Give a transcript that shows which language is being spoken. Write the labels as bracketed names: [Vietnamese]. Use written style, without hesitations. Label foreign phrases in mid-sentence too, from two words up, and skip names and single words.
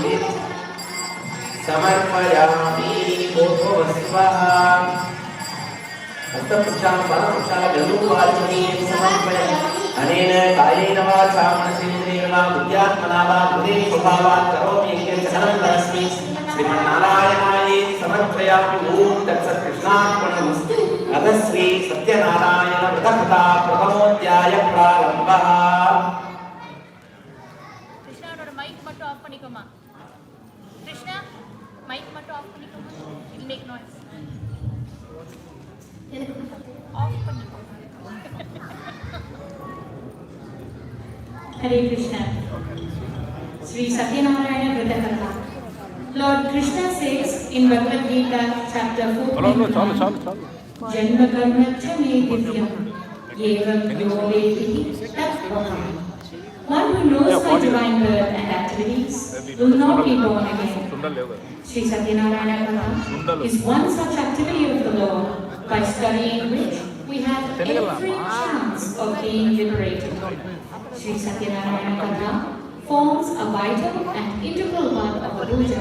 [Sanskrit] समर्पयामि भूर्भुवस्वः हस्तप्रक्षालं पादप्रक्षालं जटुवाचनीयं समर्पयामि अनेन कायेन वाचा मनसेन्द्रियेण वा बुद्ध्यात्मना वा हृदये स्वभावात् करोमि यज्ञं सकलं परस्मै श्रीमन्नारायणाय समर्पयामि ॐ तत्सत् कृष्णार्पणमस्तु अथ श्री सत्यनारायण व्रतकथा प्रथमोऽध्याय प्रारम्भः [Tamil] कृष्णाவோட மைக் மட்டும் ஆஃப் பண்ணிக்கோமா कृष्णा மைக் மட்டும் ஆஃப் பண்ணிக்கோமா [English] it make noise [Tamil] ஆஃப் பண்ணிக்கோ [English] Hare Krishna. Sri Satyanarayana Vritakatha. Lord Krishna says in Bhagavad Gita chapter 14, [Sanskrit] जन्म कर्म च मे दिव्यम् एवम् यो वेदि तत् वहम्. [English] One who knows my divine birth and activities will not be born again. Sri Satyanarayana Katha is one such activity of the Lord, by studying which we have every chance of being liberated. Sri Satyanarayana Katha forms a vital and integral part of the puja.